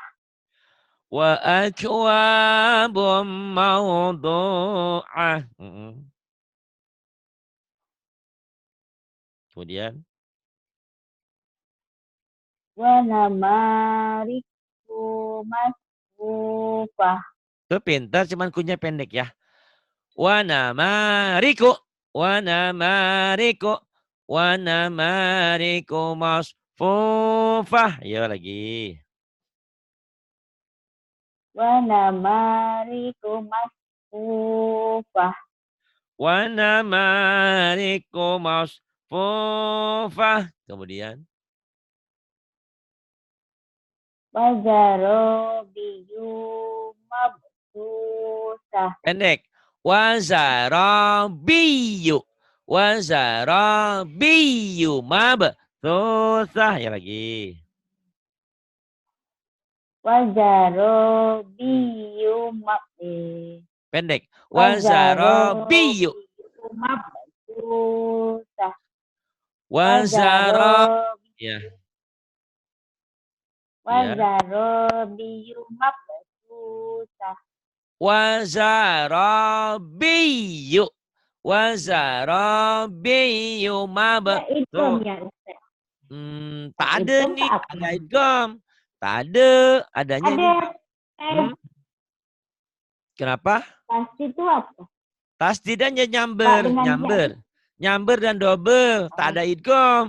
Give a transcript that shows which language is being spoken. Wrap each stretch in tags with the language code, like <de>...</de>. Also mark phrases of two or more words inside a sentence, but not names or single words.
<ar>وأكواب موضوعة.</ar> <id>Kemudian.</id> <ar>ونمارق مصفوفة.</ar> <id>Tuh pintar cuman kunyah pendek ya.</id> <ar>ونمارق. ونمارق. ونمارق مصفوفة.</ar> <id>Ayo lagi.</id> <ar>ونمارق مصفوفة. ونمارق مصفوفة. Kemudian. وزرابي مبثوثة.</ar> <id>Pendek. Wazarabiyu. Wazarabiyu. Susah. Ya lagi.</id> <ar>Wa zarobiyu</ar> <id>Pendek.</id> <ar>Wa Wazarabiyu. زرابي مبثوثة و</ar> <id>Wazara. Ya. Ya.</id> <ar>زرابي مبثوثة. وزرابي. وزرابي</ar> <id>Ya, idgham ya, Ustaz. tak ada Idgham nih. apa? Ada idgham. Tak ada. Adanya ini. Ada. Kenapa? Pasti itu apa? Tasdidnya Pak nyamber. dengan Nyamber. Nyamber dan double. Tak ada idgham.</id>